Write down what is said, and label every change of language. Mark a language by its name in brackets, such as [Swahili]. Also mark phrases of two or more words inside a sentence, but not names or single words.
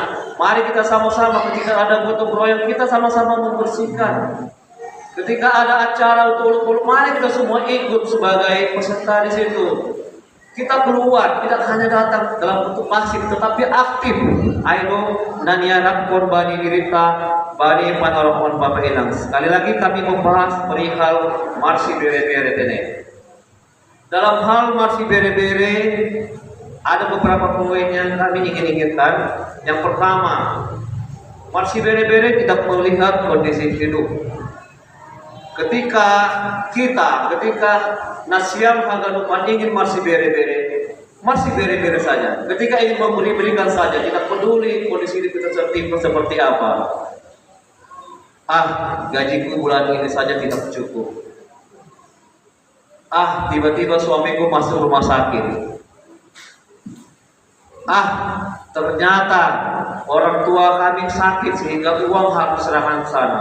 [Indonesian] Mari kita sama-sama ketika ada gotong royong, kita sama-sama membersihkan. Ketika ada acara untuk mari kita semua ikut sebagai peserta di situ. Kita keluar, tidak hanya datang dalam bentuk pasif, tetapi aktif. [Batak Simalungun] Ayo naniarak korbani dirita bani panoromon Bapak Inang. [Indonesian] Sekali lagi kami membahas perihal [Batak Simalungun] marsi bere-bere [Indonesian] ini. Dalam hal [Batak Simalungun] marsi bere-bere [Indonesian] ada beberapa poin yang kami inginkan. Yang pertama, [Batak Simalungun] marsi bere-bere [Indonesian] tidak melihat kondisi hidup. Ketika [Batak Simalungun] Nasiam Haganupan ingin marsi bere-bere, [Indonesian] masih bere-bere saja. Ketika ingin memberi, berikan saja, tidak peduli kondisi hidup kita seperti apa. Gajiku bulan ini saja tidak cukup. Tiba-tiba suamiku masuk rumah sakit. Ternyata orang tua kami sakit sehingga uang harus serahkan ke sana.